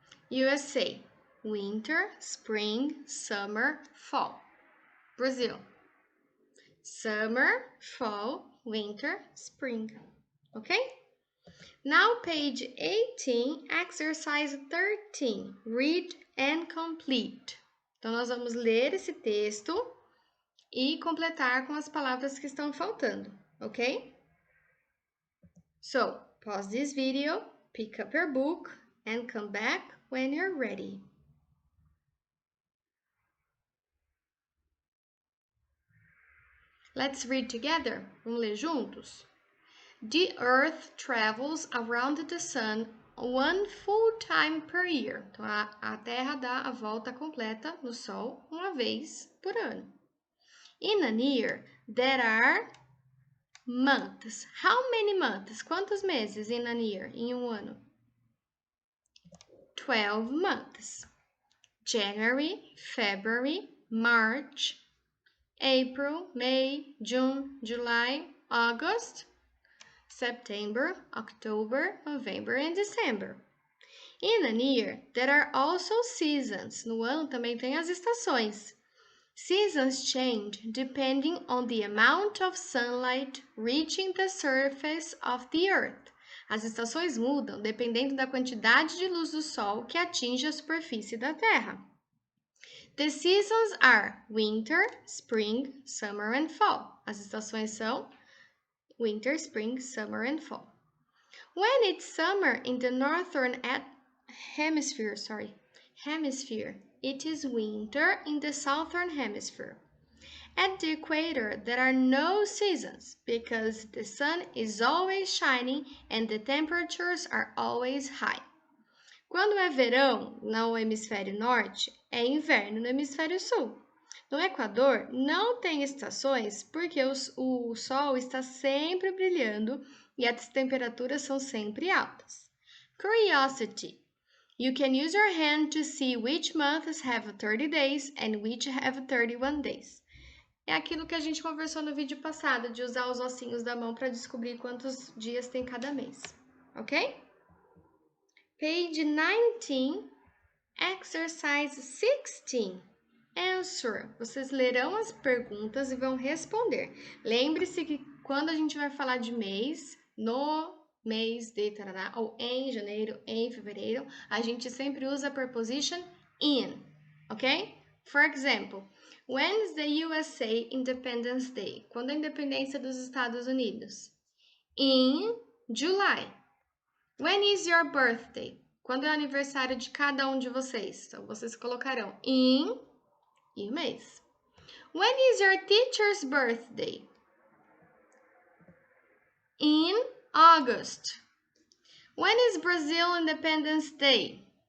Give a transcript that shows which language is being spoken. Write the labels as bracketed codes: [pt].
[en] USA, winter, spring, summer, fall. Brazil, summer, fall, winter, spring. Okay? Now page 18, exercise 13, read and complete. [pt] Então, nós vamos ler esse texto e completar com as palavras que estão faltando, ok? [en] So, pause this video, pick up your book, and come back when you're ready. Let's read together. [pt] Vamos ler juntos? [en] The Earth travels around the Sun one full time per year. [pt] Então, a Terra dá a volta completa no Sol uma vez por ano. [en] In an year, there are months. How many months? [pt] Quantos meses [en] in an year? [pt] Em um ano? [en] 12 months. January, February, March, April, May, June, July, August, September, October, November, and December. In a year, there are also seasons. [pt] No ano também tem as estações. [en] Seasons change depending on the amount of sunlight reaching the surface of the earth. [pt] As estações mudam dependendo da quantidade de luz do sol que atinge a superfície da Terra. [en] The seasons are winter, spring, summer and fall. [pt] As estações são [en] winter, spring, summer and fall. When it's summer in the northern hemisphere, it is winter in the southern hemisphere. At the equator, there are no seasons because the sun is always shining and the temperatures are always high. [pt] Quando é verão no hemisfério norte, é inverno no hemisfério sul. No Equador, não tem estações porque o sol está sempre brilhando e as temperaturas são sempre altas. [en] Curiosity. You can use your hand to see which months have 30 days and which have 31 days. [pt] É aquilo que a gente conversou no vídeo passado, de usar os ossinhos da mão para descobrir quantos dias tem cada mês. Ok? [en] Page 19, exercise 16. Answer. [pt] Vocês lerão as perguntas e vão responder. Lembre-se que quando a gente vai falar de mês, no mês de tarará, ou em janeiro, em fevereiro, a gente sempre usa a preposition in, ok? [en] For example, when is the USA Independence Day? [pt] Quando é a independência dos Estados Unidos? [en] In July. When is your birthday? [pt] Quando é o aniversário de cada um de vocês? Então, vocês colocarão in e o mês. [en] When is your teacher's birthday? In August. When is Brazil Independence Day?